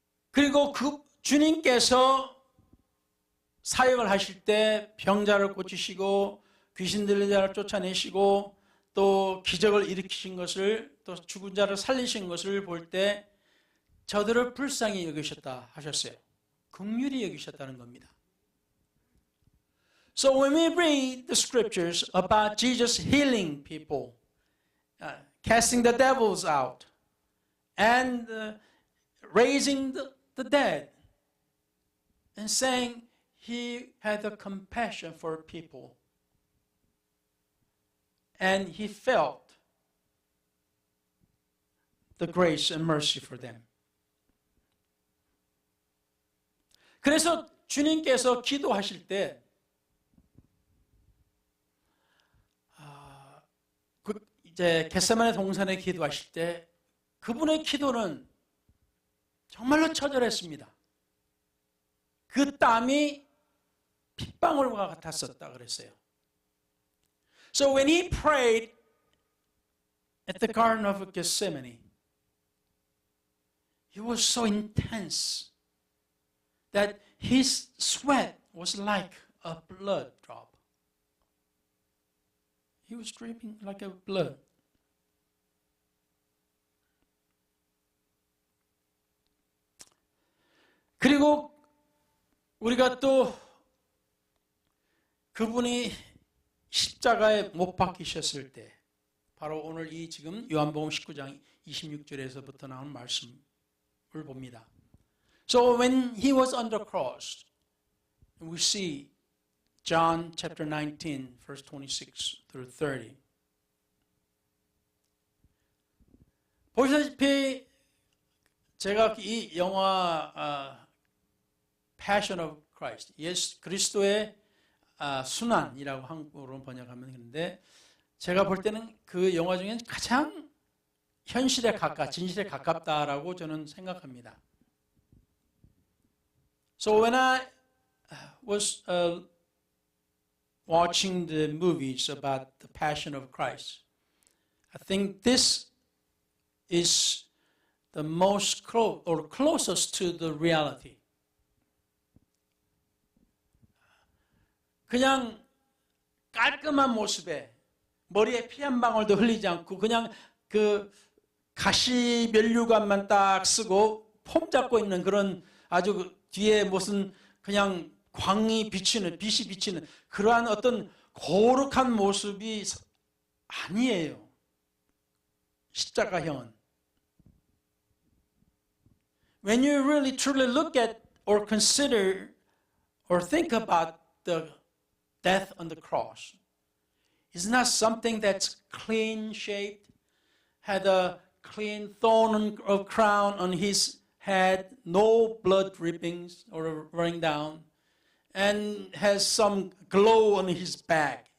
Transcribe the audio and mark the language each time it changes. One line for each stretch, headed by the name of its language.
Korean: 그리고 그 주님께서 사역을 하실 때 병자를 고치시고 귀신 들린 자를 쫓아내시고 또 기적을 일으키신 것을 또 죽은 자를 살리신 것을 볼 때 저들을 불쌍히 여기셨다 하셨어요. 긍휼히 여기셨다는 겁니다.
English: So when we read the scriptures about Jesus healing people, casting the devils out, and raising the dead, and saying he had a compassion for people, and he felt the grace and mercy for them.
Korean: 그래서 주님께서 기도하실 때 이제 겟세마네 동산에 기도하실 때 그분의 기도는 정말로 처절했습니다. 그 땀이 핏방울과 같았었다 그랬어요.
English: So when he prayed at the Garden of Gethsemane, it was so intense that his sweat was like a blood drop. He was dripping like a blood.
Korean: 그리고 우리가 또 그분이 십자가에 못 박히셨을 때 바로 오늘 이 지금 요한복음 19장 26절에서부터 나온 말씀을 봅니다.
English: So when he was on the cross, we see John chapter 19, verse 26 through 30.
Korean: 보시다시피 제가 이 영화 Passion of Christ, 예수 그리스도의 순환이라고 한국어로 번역하면 그런데 제가 볼 때는 그 영화 중에 가장 현실에 진실에 가깝다라고 저는 생각합니다.
English: So when I was watching the movies about the Passion of Christ, I think this is the most closest to the reality.
Korean: 그냥 깔끔한 모습에 머리에 피 한 방울도 흘리지 않고 그냥 그 가시 면류관만 딱 쓰고 폼 잡고 있는 그런 아주 뒤에 무슨 그냥 빛이 비치는 그러한 어떤 거룩한 모습이 아니에요. 십자가형은.
English: When you really truly look at or consider or think about the death on the cross, it's not something that's clean shaped, had a clean thorn of crown on his head, no blood drippings or running down, and has some glow on his back.